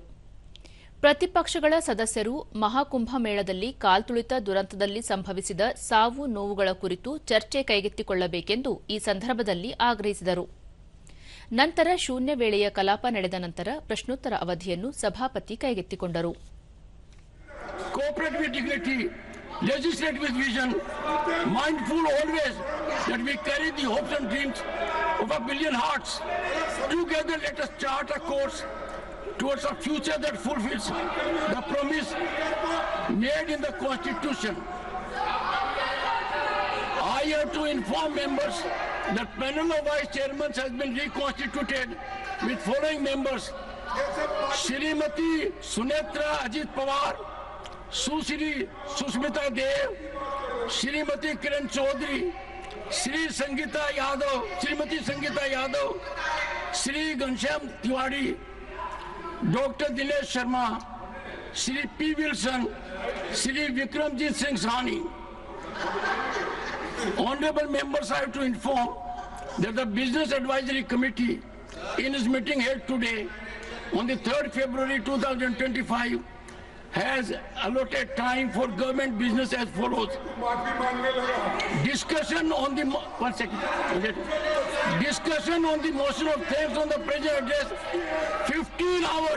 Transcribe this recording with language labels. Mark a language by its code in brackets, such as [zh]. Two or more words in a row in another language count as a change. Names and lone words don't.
[kn] ಪ್ರತಿಪಕ್ಷಗಳ ಸದಸ್ಯರು ಮಹಾಕುಂಭಮೇಳದಲ್ಲಿ ಕಾಲ್ತುಳಿತ ದುರಂತದಲ್ಲಿ ಸಂಭವಿಸಿದ ಸಾವು ನೋವುಗಳ ಕುರಿತು ಚರ್ಚೆ ಕೈಗೆತ್ತಿಕೊಳ್ಳಬೇಕೆಂದು ಈ ಸಂದರ್ಭದಲ್ಲಿ ಆಗ್ರಹಿಸಿದರು. ನಂತರ ಶೂನ್ಯ ವೇಳೆಯ ಕಲಾಪ ನಡೆದ ನಂತರ ಪ್ರಶ್ನೋತ್ತರ ಅವಧಿಯನ್ನು ಸಭಾಪತಿ ಕೈಗೆತ್ತಿಕೊಂಡರು. [en] Legislate with vision, mindful always that we carry the hopes and dreams of a billion hearts. Together let us chart a course towards a future that fulfills the promise made in the Constitution. I have to inform members that panel of vice chairmen has been reconstituted with following members: Shrimati Sunetra Ajit Pawar, [hi] सुश्री सुष्मिता देव, श्रीमती किरण चौधरी, श्रीमती संगीता यादव, श्री घनश्याम तिवारी, डॉक्टर दिनेश शर्मा, श्री पी विल्सन, श्री विक्रमजीत सिंह साहनी. [en] Honorable members, I have to inform that the Business Advisory Committee in its meeting held today on the 3rd February 2025 has allotted time for government business as follows. Discussion on the discussion on the motion of thanks on the President address 15 hours.